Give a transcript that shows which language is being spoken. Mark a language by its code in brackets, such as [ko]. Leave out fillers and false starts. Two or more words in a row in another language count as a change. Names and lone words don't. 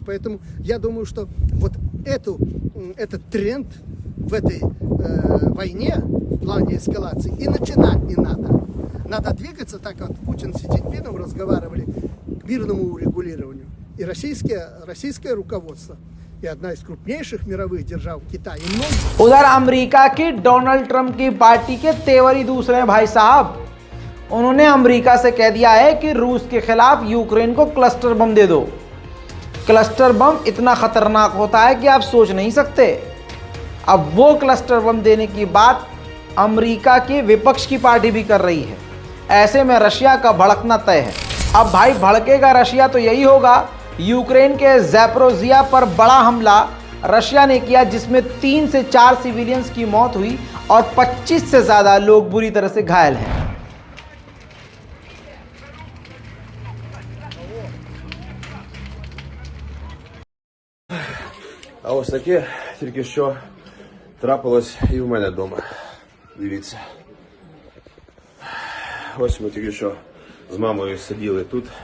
[ru] Поэтому я думаю, что вот этот тренд в этой войне в плане эскалации и начинать не надо. Надо двигаться так, как Путин с Си Цзиньпином разговаривали, к мирному урегулированию. И российское руководство и одна из крупнейших мировых держав Китай. [hi] उधर अमेरिका की डोनाल्ड ट्रंप की पार्टी के तेवर ही दूसरे हैं भाई साहब। उन्होंने अमेरिका से कह दिया है कि रूस के खिलाफ यूक्रेन को [en] cluster bomb [hi] दे दो। [en] cluster bomb [hi] इतना खतरनाक होता है कि आप सोच नहीं सकते। अब वो [en] cluster bomb [hi] देने की बात अमेरिका के विपक्ष की पार्टी भी कर रही है। ऐसे में रशिया का भड़कना तय है। अब भाई भड़केगा रशिया तो यही होगा। यूक्रेन के ज़ैपोरिज़िया पर बड़ा हमला रशिया ने किया, जिसमें 3 से 4 सिविलियंस की मौत हुई और 25 से ज़्यादा लोग बुरी तरह से घायल हैं। [uk] А ось таке тільки що трапилось і в мене вдома. Дивіться. Ось ми тільки що з мамою сиділи тут.